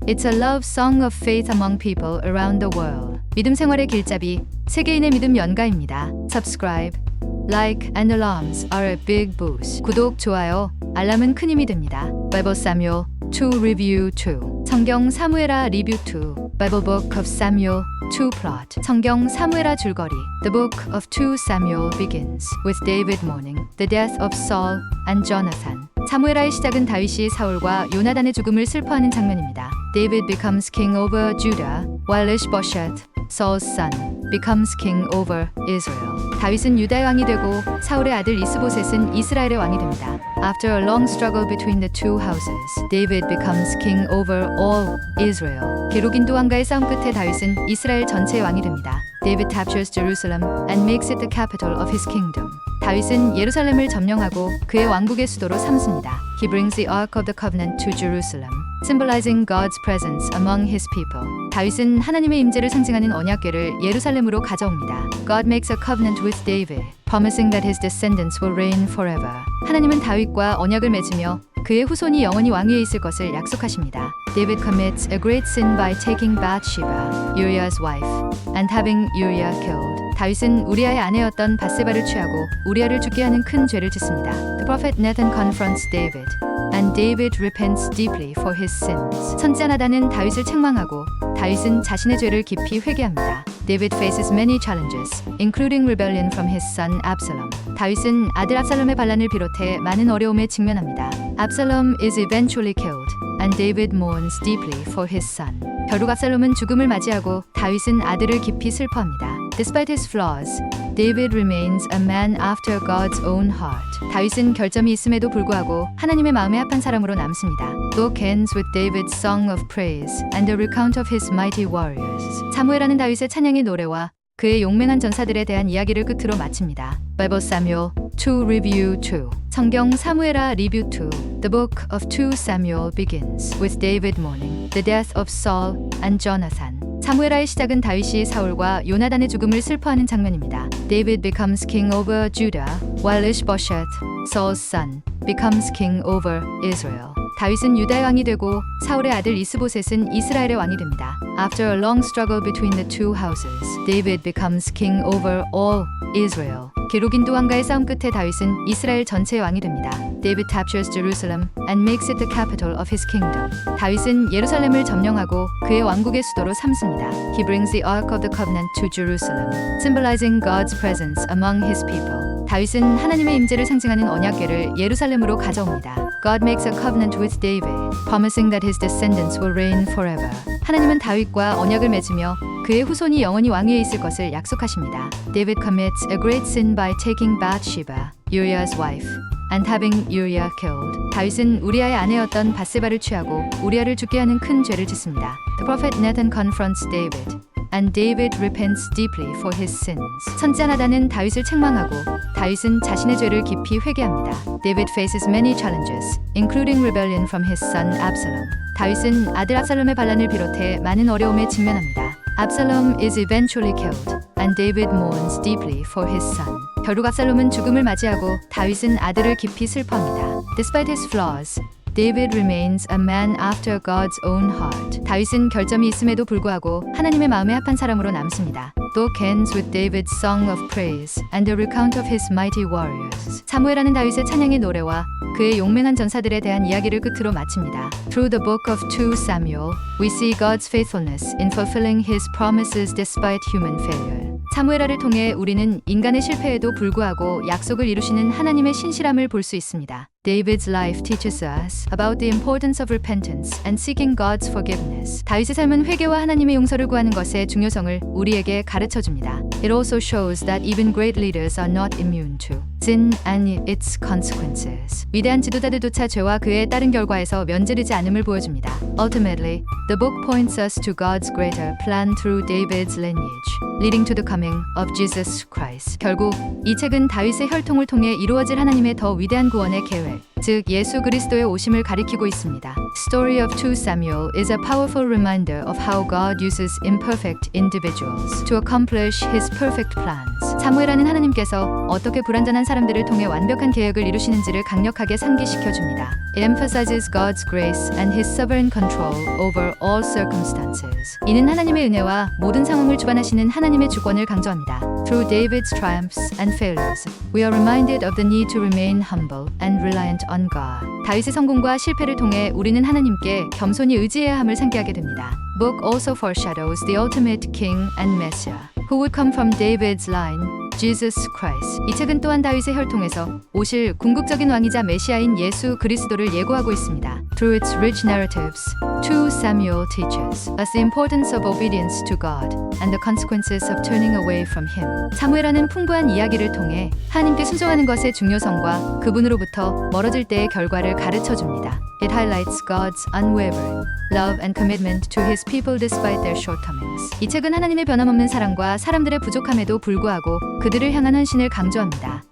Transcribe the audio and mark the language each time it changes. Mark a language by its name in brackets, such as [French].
[English] It's a love song of faith among people around the world. [Korean] 믿음 생활의 길잡이, 세계인의 믿음 연가입니다. [English] Subscribe, like and alarms are a big boost. [Korean] 구독, 좋아요, 알람은 큰 힘이 됩니다. [English] Bible Samuel 2 Review 2. [Korean] 성경 사무엘하 리뷰 2. [English] Bible Book of Samuel 2 Plot. [Korean] 성경 사무엘하 줄거리. [English] The book of 2 Samuel begins with David mourning the death of Saul and Jonathan. [Korean] 사무엘하의 시작은 다윗이 사울과 요나단의 죽음을 슬퍼하는 장면입니다. [English] David becomes king over Judah, while Ishbosheth, Saul's son, becomes king over Israel. [Korean] 다윗은 유다의 왕이 되고 사울의 아들 이스보셋은 이스라엘의 왕이 됩니다. [English] After a long struggle between the two houses, David becomes king over all Israel. [Korean] 게르긴두 왕과의 싸움 끝에 다윗은 이스라엘 전체의 왕이 됩니다. [English] David captures Jerusalem and makes it the capital of his kingdom. [Korean] 다윗은 예루살렘을 점령하고 그의 왕국의 수도로 삼습니다. [English] He brings the Ark of the Covenant to Jerusalem, symbolizing God's presence among his people. [Korean] 다윗은 하나님의 임재를 상징하는 언약궤를 예루살렘으로 가져옵니다. [English] God makes a covenant with David, promising that his descendants will reign forever. [Korean] 하나님은 다윗과 언약을 맺으며 그의 후손이 영원히 왕위에 있을 것을 약속하십니다. [English] David commits a great sin by taking Bathsheba, Uriah's wife, and having Uriah killed. [Korean] 다윗은 우리아의 아내였던 바세바를 취하고 우리아를 죽게 하는 큰 죄를 짓습니다. [English] The prophet Nathan confronts David, and David repents deeply for his sins. [Korean] 선지자 나단은 다윗을 책망하고 다윗은 자신의 죄를 깊이 회개합니다. [English] David faces many challenges, including rebellion from his son Absalom. [Korean] 다윗은 아들 압살롬의 반란을 비롯해 많은 어려움에 직면합니다. [English] Absalom is eventually killed, and David mourns deeply for his son. [Korean] 결국 압살롬은 죽음을 맞이하고 다윗은 아들을 깊이 슬퍼합니다. [English] Despite his flaws, David remains a man after God's own heart. [Korean] 다윗은 결점이 있음에도 불구하고 하나님의 마음에 합한 사람으로 남습니다. [English] Book ends with David's song of praise and a recount of his mighty warriors. [Korean] 사무엘하는 다윗의 찬양의 노래와 그의 용맹한 전사들에 대한 이야기를 끝으로 마칩니다. [English] Bible Samuel 2 Review 2. [Korean] 성경 사무엘하 리뷰 2. [English] The book of 2 Samuel begins with David mourning the death of Saul and Jonathan. [Korean] 사무엘하의 시작은 다윗이 사울과 요나단의 죽음을 슬퍼하는 장면입니다. [English] David becomes king over Judah, while Ishbosheth, Saul's son, becomes king over Israel. [Korean] 다윗은 유다의 왕이 되고 사울의 아들 이스보셋은 이스라엘의 왕이 됩니다. [English] After a long struggle between the two houses, David becomes king over all Israel. [Korean] 게르긴두 왕과의 싸움 끝에 다윗은 이스라엘 전체의 왕이 됩니다. [English] David captures Jerusalem and makes it the capital of his kingdom. [Korean] 다윗은 예루살렘을 점령하고 그의 왕국의 수도로 삼습니다. [English] He brings the Ark of the Covenant to Jerusalem, symbolizing God's presence among his people. [Korean] 다윗은 하나님의 임재를 상징하는 언약궤를 예루살렘으로 가져옵니다. [English] God makes a covenant with David, promising that his descendants will reign forever. [Korean] 하나님은 다윗과 언약을 맺으며 그의 후손이 영원히 왕위에 있을 것을 약속하십니다. [English] David commits a great sin by taking Bathsheba, Uriah's wife, and having Uriah killed. [Korean] 다윗은 우리아의 아내였던 바세바를 취하고 우리아를 죽게 하는 큰 죄를 짓습니다. [English] The prophet Nathan confronts David, and David repents deeply for his sins. [Korean] 선지자 나단은 다윗을 책망하고 다윗은 자신의 죄를 깊이 회개합니다. [English] David faces many challenges, including rebellion from his son Absalom. [Korean] 다윗은 아들 압살롬의 반란을 비롯해 많은 어려움에 직면합니다. [English] Absalom is eventually killed, and David mourns deeply for his son. [Korean] 결국 압살롬은 죽음을 맞이하고 다윗은 아들을 깊이 슬퍼합니다. [English] Despite his flaws, David remains a man after God's own heart. [Korean] 다윗은 결점이 있음에도 불구하고 하나님의 마음에 합한 사람으로 남습니다. [English] Book ends with David's song of praise and a recount of his mighty warriors. [Korean] 사무엘하는 다윗의 찬양의 노래와 그의 용맹한 전사들에 대한 이야기를 끝으로 마칩니다. [English] Through the book of 2 Samuel, we see God's faithfulness in fulfilling his promises despite human failure. [Korean] 사무엘하를 통해 우리는 인간의 실패에도 불구하고 약속을 이루시는 하나님의 신실함을 볼 수 있습니다. [English] David's life teaches us about the importance of repentance and seeking God's forgiveness. [Korean] 다윗의 삶은 회개와 하나님의 용서를 구하는 것의 중요성을 우리에게 가르쳐 줍니다. [English] It also shows that even great leaders are not immune to sin and its consequences. [Korean] 위대한 지도자들조차 죄와 그에 따른 결과에서 면제되지 않음을 보여줍니다. [English] Ultimately, the book points us to God's greater plan through David's lineage, leading to the coming of Jesus Christ. [Korean] 결국 이 책은 다윗의 혈통을 통해 이루어질 하나님의 더 위대한 구원의 계획, 즉 예수 그리스도의 오심을 가리키고 있습니다. [English] Story of 2 Samuel is a powerful reminder of how God uses imperfect individuals to accomplish His perfect plans. [Korean] 사무엘하는 하나님께서 어떻게 불완전한 사람들을 통해 완벽한 계획을 이루시는지를 강력하게 상기시켜 줍니다. [English] It emphasizes God's grace and His sovereign control over all circumstances. [Korean] 이는 하나님의 은혜와 모든 상황을 주관하시는 하나님의 주권을 강조합니다. [English] Through David's triumphs and failures, we are reminded of the need to remain humble and reliant on God. [Korean] 다윗의 성공과 실패를 통해 우리는 하나님께 겸손히 의지해야 함을 상기하게 됩니다. [English] Book also foreshadows the ultimate King and Messiah, who would come from David's line, Jesus Christ. [Korean] 이 책은 또한 다윗의 혈통에서 오실 궁극적인 왕이자 메시아인 예수 그리스도를 예고하고 있습니다. [English] Through its rich narratives, 2 Samuel teaches us the importance of obedience to God and the consequences of turning away from Him. [Korean] 사무엘하는 풍부한 이야기를 통해 하나님께 순종하는 것의 중요성과 그분으로부터 멀어질 때의 결과를 가르쳐 줍니다. [English] It highlights God's unwavering love and commitment to His people despite their shortcomings. [Korean] 이 책은 하나님의 변함없는 사랑과 사람들의 부족함에도 불구하고 그들을 향한 헌신을 강조합니다.